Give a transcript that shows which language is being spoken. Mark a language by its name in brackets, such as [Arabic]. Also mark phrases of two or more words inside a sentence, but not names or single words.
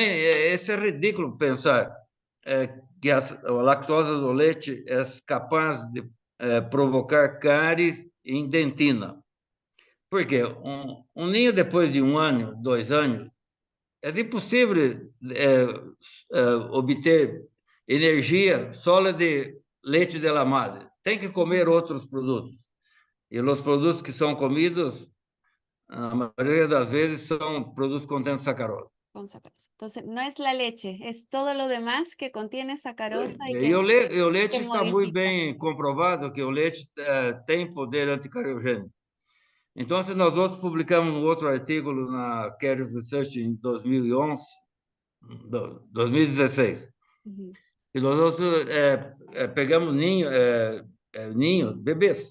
[Portuguese] também isso é ridículo pensar que a lactose do leite é capaz de provocar cáries em dentina. Por quê? Ninho depois de 1 ano, 2 anos, é impossível obter energia só de leite [Spanish] de la madre. [Portuguese] Tem que ujú, comer outros produtos. E os produtos que são comidos, a maioria das vezes, são produtos contendo sacarose. [Spanish] con sacarosa. Entonces, no es la leche, es todo lo demás que contiene sacarosa y [Portuguese] E o que leite está muito modifica. bem comprovado que o leite tem poder anticariogênico. Então, se nós outros publicamos um outro artigo na Caries Research em 2011, 2016, Ujú, e nós outros pegamos ninhos, bebês,